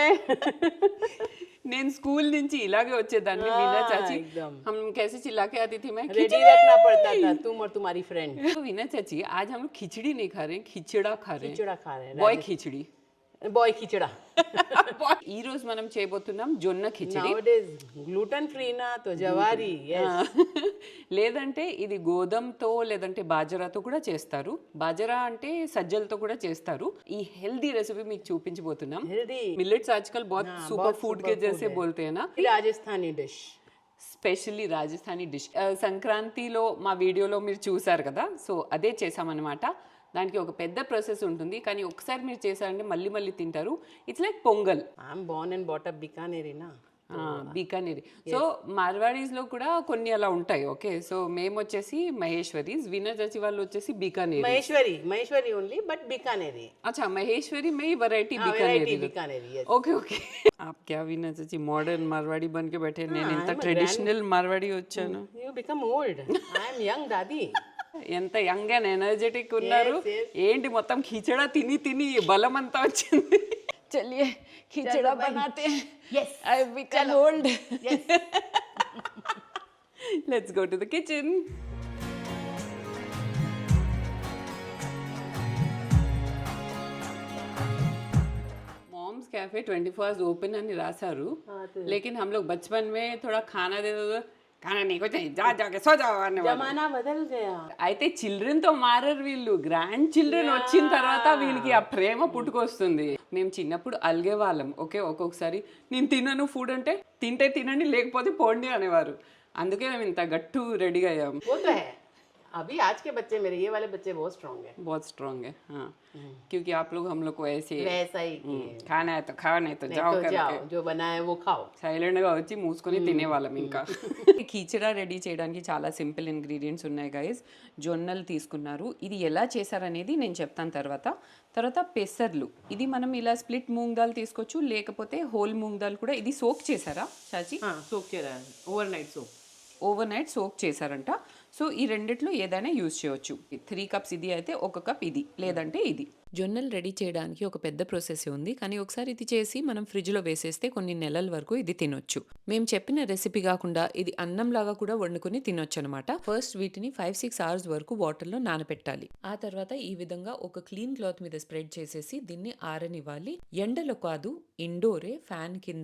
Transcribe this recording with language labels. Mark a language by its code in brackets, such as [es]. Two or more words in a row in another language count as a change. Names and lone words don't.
[te] నేను స్కూల్ నుంచి ఇలాగే వచ్చేదాన్ని వీణా చాची [hi] एकदम हम कैसे चिल्ला के आती थी मैं रेडी रखना पड़ता था तुम और तुम्हारी फ्रेंड वीणा चाची आज हम लोग खिचड़ी नहीं खा रहे हैं खिचड़ा खा रहे हैं खिचड़ा खा रहे हैं बॉय खिचड़ी बॉय खिचड़ा [te] ఈ రోజు మనం చేయబోతున్నాం జొన్న కిచిడి [en] nowadays gluten free [hi] ना तो [en] జవారీ yes [te] లేదంటే ఇది గోధుమతో లేదంటే బాజరాతో కూడా చేస్తారు బాజరా అంటే సజ్జలతో కూడా చేస్తారు ఈ [en] healthy recipe [te] మీకు చూపించబోతున్నాం [en] healthy [hi] मिलेट्स आजकल बहुत [en] super food [hi] के जैसे बोलते हैं ना [en] Rajasthani dish specially Rajasthani dish [te] సంక్రాంతిలో మా వీడియోలో మీరు చూసారు కదా సో అదే చేసామన్నమాట దానికి ఒక పెద్ద ప్రాసెస్ ఉంటుంది కానీ ఒకసారి మీరు చేశారంటే మళ్ళీ మళ్ళీ తింటారు [en] it's like Pongal I'm born and brought up Bikaneri na [te] బీకానేరి సో మార్వాడీస్ లో కూడా కొన్ని అలా ఉంటాయి [en] okay so [te] మేము వచ్చేసి మహేశ్వరీస్ వీణా చాచి వాళ్ళు వచ్చేసి బీకానేరి [en] Maheshwari only but Bikaneri [hi] अच्छा महेश्वरी में ही वैरायटी बिकानेरी yes [en] okay okay [hi] आप क्या वीणा चाची मॉडर्न मारवाड़ी बन के बैठे [te] నేను ఇంత ట్రెడిషనల్ మార్వాడి వచ్చాను [en] you become old I am young daddy [te] ఎంత [en] young and energetic [te] ఉన్నారు ఏంటి మొత్తం ఖిచడా తిని తిని బలం అంతా వచ్చింది [hi] चलिए खिचड़ा बनाते हैं [en] yes I become old yes let's go to the kitchen moms cafe 24 hours open [te] అని రాశారు [hi] लेकिन हम लोग बचपन में थोड़ा खाना दे दो खाना नहीं कुछ नहीं जा जाके सो जाओ అనే ज़माना बदल गया [te] అయితే చిల్డ్రన్ తో మారరు వీళ్ళు [en] grand children [te] వచ్చిన తర్వాత వీళ్ళకి ఆ ప్రేమ పుట్టుకొస్తుంది మేము చిన్నప్పుడు అలిగే వాళ్ళం ఓకే ఒక్కొక్కసారి నేను తినను ఫుడ్ అంటే తింటే తినండి లేకపోతే పోండి అనేవారు అందుకే మేము ఇంత గట్టు రెడీగా అయ్యాం [hi] वो तो है अभी आज के बच्चे मेरे ये वाले बच्चे बहुत स्ट्रांग है बहुत स्ट्रांग है हाँ क्योंकि आप लोग हम लोग को ऐसे वैसा ही खाना है तो खाओ नहीं तो जाओ तो करके जाओ जो बना है वो खाओ [te] సైలెంట్ గా వచ్చి మూసుకొని తినేవాళ్ళం ఇంకా కీచడా రెడీ చేయడానికి చాలా [en] simple ingredients [te] ఉన్నాయి గైస్ జొన్నలు తీసుకున్నారు ఇది ఎలా చేశారనేది నేను చెప్తాను తర్వాత పెసర్లు ఇది మనం ఇలా స్ప్లిట్ మూంగ్ దాల్ తీసుకోవచ్చు లేకపోతే హోల్ మూంగ్ దాల్ కూడా ఇది సోక్ చేశారా చాచి [hi] सोक के रहा [en] overnight soak overnight soak [te] చేశారంట సో ఈ రెండిట్లో ఏదైనా యూజ్ చేయొచ్చు 3 కప్స్ ఇది అయితే 1 కప్ ఇది లేదంటే ఇది జొన్నలు రెడీ చేయడానికి ఒక పెద్ద ప్రాసెస్ ఉంది కానీ ఒకసారి ఇది చేసి మనం ఫ్రిడ్జ్లో వేసేస్తే కొన్ని నెలల వరకు ఇది తినొచ్చు మేము చెప్పిన రెసిపీ కాకుండా ఇది అన్నం లాగా కూడా వండుకొని తినొచ్చు అనమాట ఫస్ట్ వీటిని 5-6 అవర్స్ వరకు వాటర్లో నానబెట్టాలి ఆ తర్వాత ఈ విధంగా ఒక [en] clean cloth [te] మీద స్ప్రెడ్ చేసేసి దీన్ని ఆరనివ్వాలి ఎండలో కాదు ఇండోరే ఫ్యాన్ కింద